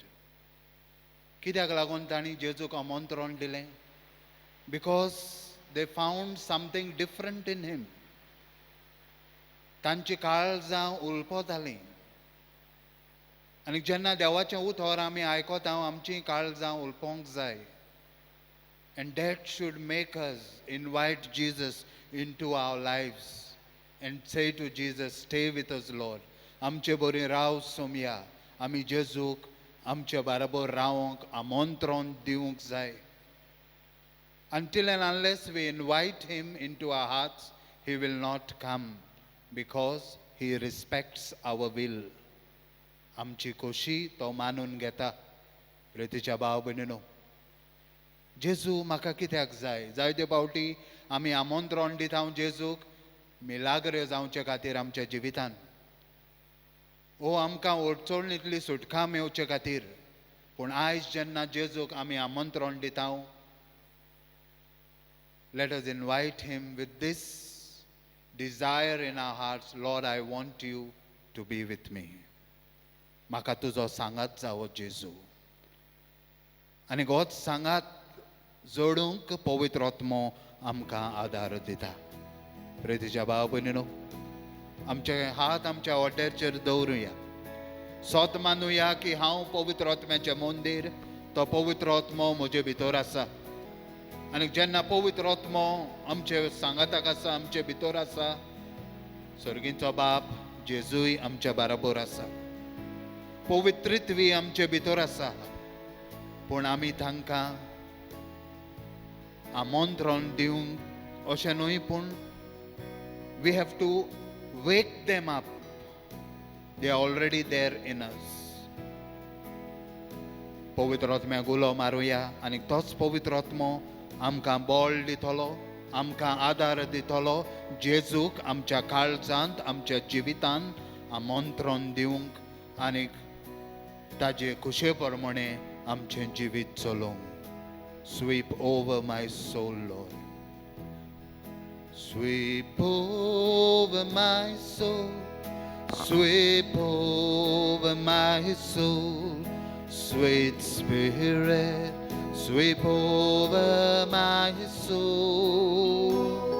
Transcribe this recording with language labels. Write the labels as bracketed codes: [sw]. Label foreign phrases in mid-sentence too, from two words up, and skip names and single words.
[kok] कित्याक लागून तांणी जेजूक आमंत्रण दिलें? [en] because they found something different in him. [kok] तांची काळजां उलपतालीं. आनी जेन्ना देवाचें उतर आमी आयकता आमचीं काळजां उलपोंक जाय. [en] And that should make us invite Jesus into our lives and say to Jesus, stay with us, Lord. [kok] आमचे बरी राव सोमया. आमी जेजूक आमचे बराबर रावंक आमंत्रण दिवंक जाय. Until and unless we invite him into our hearts, he will not come because he respects our will. आमची खोशी तो मानून घेता. प्रितीच्या भाव भयणीनो, जेजू म्हाका कित्याक जाय? जायते फावटी आमी आमंत्रण दिता जेजूक मिलाग्र जावचे खातीर आमच्या जिवितान, ओ आमकां अडचणींतली सुटका मेळचे खातीर. पूण आयज जेन्ना जेजूक आमी आमंत्रण दिता, [en] let us invite him with this desire in our hearts. Lord, I want you to be with me. [kok] म्हाका तुजो सांगात जावो जेजू. आनी होच सांगात जोडूंक पवित्र आत्मो आमकां आदार दिता. प्रितीच्या भाव भयणीनो, आमचे हात आमच्या ओट्याचेर दवरुया. सोत मानुया की हांव पवित्र आत्म्याचें मंदीर, तो पवित्र आत्मो म्हजे भितर आसा. आनी जेन्ना पवित्र आत्मो आमचे सांगाताक आसा, आमचे भितर आसा, सर्गीचो बाप जेजूय आमच्या बराबर आसा. पवित्रित्वी आमचे भितर आसा. पूण आमी तांकां आमंत्रण दिवंक अशें न्हय, पूण [en] we have to wake them up. they are already there in us. [kok] पवित्र आत्म्याक उलो मारुया आनी तोच पवित्र आत्मो आमकां बळ दितलो, आमकां आदार दितलो. जेजूक आमच्या काळजांत, आमच्या जिवितांत आमंत्रण दिवंक आनी ताजे खुशे प्रमाणे आमचें जिवीत चलोवंक. [en] Sweep over my soul, Lord. Sweep over my soul. Sweep over my soul. Sweet Spirit, sweep over my soul.